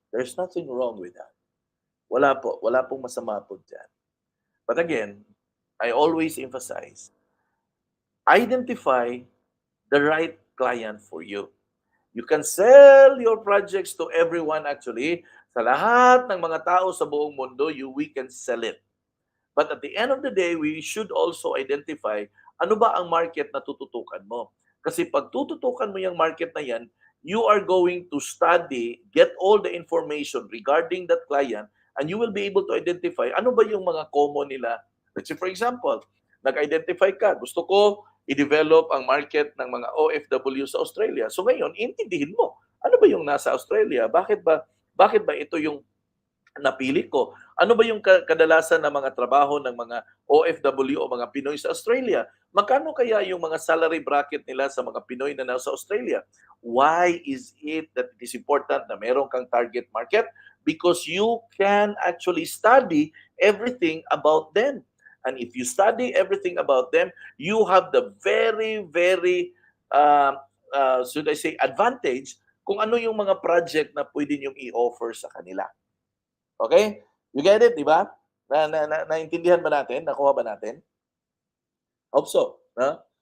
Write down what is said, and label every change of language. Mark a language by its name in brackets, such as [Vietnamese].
[English] There's nothing wrong with that. [Filipino] Wala pong masama po dyan. [English] But again, I always emphasize, identify the right client for you. You can sell your projects to everyone actually. [Filipino] Sa lahat ng mga tao sa buong mundo, [English] we can sell it. But at the end of the day, we should also identify [Filipino] ano ba ang market na tututukan mo. Kasi pag tututukan mo yung market na yan, [English] you are going to study, get all the information regarding that client, and you will be able to identify [Filipino] ano ba yung mga common nila. [English] Let's say for example, [Filipino] nag-identify ka, gusto ko i-develop ang market ng mga OFW sa Australia. So ngayon, intindihin mo, ano ba yung nasa Australia? Bakit ba ito yung napili ko? Ano ba yung kadalasan ng mga trabaho ng mga OFW o mga Pinoy sa Australia? Magkano kaya yung mga salary bracket nila sa mga Pinoy na nasa Australia? [English] Why is it that it is important [Filipino] na meron kang target market? [English] Because you can actually study everything about them. And if you study everything about them, you have the very, very, should I say, advantage [Filipino] kung ano yung mga project na pwede niyong i-offer sa kanila. [English] Okay? You get it, [Filipino] di ba? Naintindihan ba natin? Nakuha ba natin? [English] Hope so. No?